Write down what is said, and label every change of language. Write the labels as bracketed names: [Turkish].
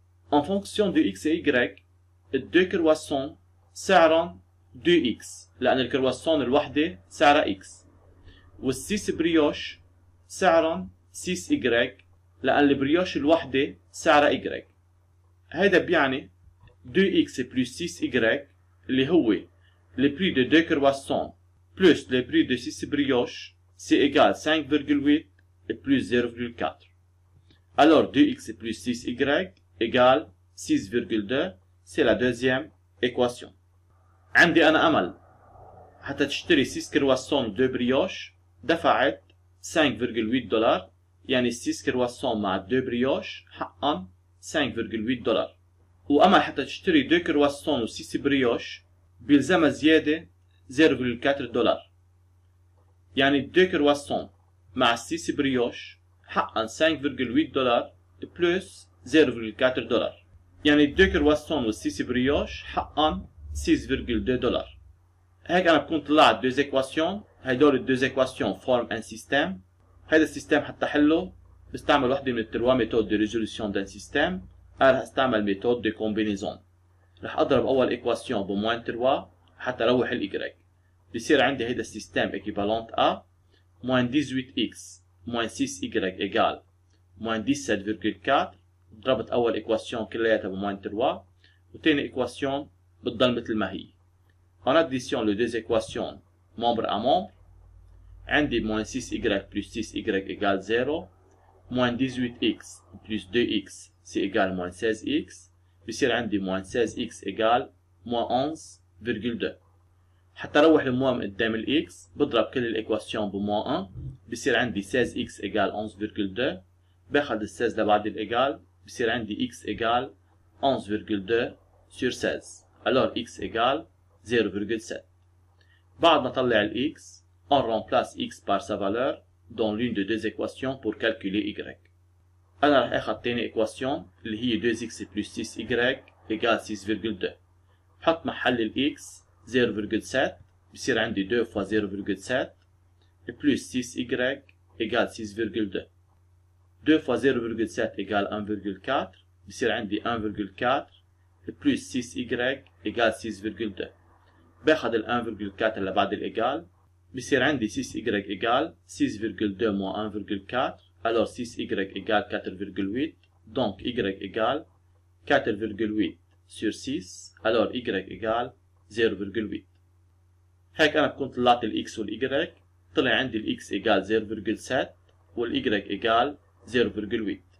[French] En fonction de X et Y, 2 croissants [Arabic] سعرهم 2X لأن الكرواسون الوحدة سعرها X. وال 6 بريوش سعرهم 6Y لأن البريوش الوحدة سعرها Y. هيدا بيعني [French] 2X plus 6Y اللي هو le prix de 2 croissants plus le prix de 6 brioches c'est égal 5.8 plus 0.4. Alors 2X plus 6Y égale 6.2. C'est la deuxième équation. [Arabic] عندي أنا أمل حتى تشتري [French] 6 croissants 2 brioches [Arabic] دفعت $5.8. يعني 6 croissants مع 2 brioches حقا $5.8. وأمل حتى تشتري 2 croissants و 6 brioches بيلزمها زيادة $0.4. يعني 2 croissants مع 6 brioches حقا $5.8 plus $0.4. يعني 2 croissants و 6 brioches حقا $6.2. هيك أنا بكون طلعت 2 équations. هيدول ال [French] 2 équations forment un système. [Arabic] هيدا السيستم حتى حله بستعمل وحدة من التروا méthode de résolution d'un système. أنا رح استعمل méthode de combinaison. رح أضرب أول équation بموين 3 حتى أروح ال Y. بصير عندي هيدا السيستم [French] équivalent à moins 18x moins 6y égale moins 17.4. [Arabic] ضربت أول équation كلياتها بموين 3 وتاني équation بتضل مثل ما هي. [French] En addition les deux équations membre à membre [Arabic] عندي [French] moins 6y plus 6y égale 0 moins 18x plus 2x c'est égal moins 16x. بصير عندي moins 16x égale moins 11.2. [Arabic] حتى اروح الموا من قدام الاكس بضرب كل الايكواسيون بموا 1 بصير عندي 16x égale 11.2. باخذ ال 16 لبعد الايجال بصير عندي x égale 11.2 sur 16. [French] alors x égale 0.7. [Arabic] بعد ما طلع ال x [French] on remplace x par sa valeur dans l'une des deux équations pour calculer y. [Arabic] أنا رح آخذ تاني إيكواسيون اللي هي 2x plus 6y égale 6.2. بحط محل ال x 0.7 بصير عندي 2 fois 0.7 [French] plus 6y égale 6,2. 2 fois 0,7 égale 1,4. [Arabic] بصير عندي 1,4 plus 6y égale 6,2. باخد ال 1,4 اللي بعد الإيجال. بصير عندي 6y égale 6,2 moins 1,4. [French] Alors 6y égale 4,8. Donc y égale 4,8 sur 6. Alors y égale 0,8. [Arabic] هيك أنا بكون طلعت ال x وال y. طلع عندي ال x égale 0,7 وال y égale 0,8.